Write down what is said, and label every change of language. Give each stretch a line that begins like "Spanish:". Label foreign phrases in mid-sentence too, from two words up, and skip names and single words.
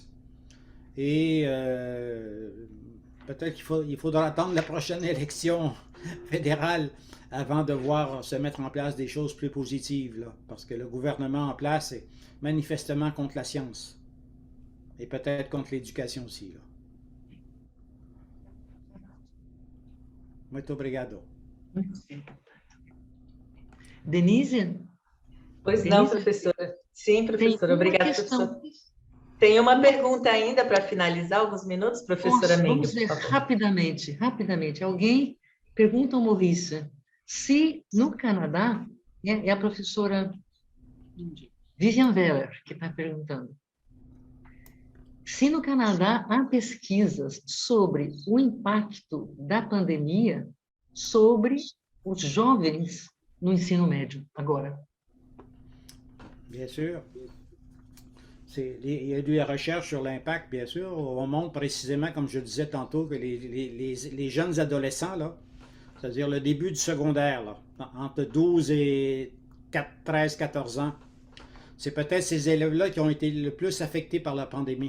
French: Et peut-être qu'il faudra attendre la prochaine élection fédérale avant de voir se mettre en place des choses plus positives, là, parce que le gouvernement en place est manifestement contre la science et peut-être contre l'éducation aussi, là.
Portuguese: Muito obrigado. Denise? Pois não, professora. Sim, professora. Obrigada, professora. Tem uma pergunta ainda para finalizar, alguns minutos, professora Menga. Vamos ver rapidamente. Alguém pergunta ao Maurice se no Canadá, é a professora Vivian Weller que está perguntando, se no Canadá há pesquisas sobre o impacto da pandemia sobre os jovens no ensino médio agora.
French: Bien sûr. Il y a eu des recherches sur l'impact, bien sûr. On montre précisément, comme je disais tantôt, que les jeunes adolescents, là, c'est-à-dire le début du secondaire, là, entre 12 et 13-14 ans, c'est peut-être ces élèves-là qui ont été le plus affectés par la pandémie.